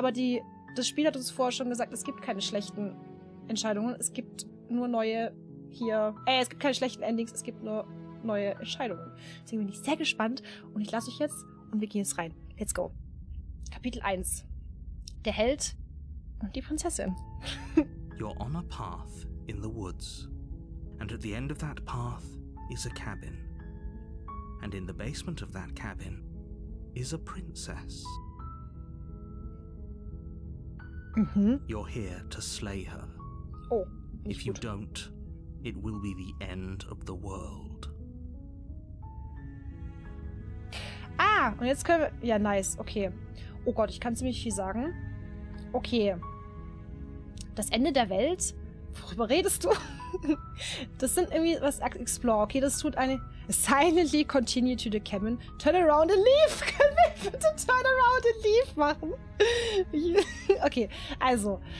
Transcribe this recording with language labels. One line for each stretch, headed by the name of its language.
German: Aber das Spiel hat uns vorher schon gesagt, es gibt keine schlechten Entscheidungen. Es gibt nur neue es gibt keine schlechten Endings. Es gibt nur neue Entscheidungen. Deswegen bin ich sehr gespannt. Und ich lasse euch jetzt und wir gehen jetzt rein.
English: Let's go.
German: Kapitel 1. Der Held und die Prinzessin.
English: You're on a path in the woods, and at the end of that path is a cabin, and in the basement of that cabin is a princess. You're here to slay her. Oh, if you don't, it will be the end of the world.
German: Ah, und jetzt können wir... Ja, nice, okay. Oh Gott, ich kann ziemlich viel sagen. Okay. Das Ende der Welt? Worüber redest du? Das sind irgendwie was Explore. Okay, das tut eine...
English: Silently continue to the cabin. Turn around and leave.
German: Können wir bitte
English: Turn around and leave
German: machen? Okay, also.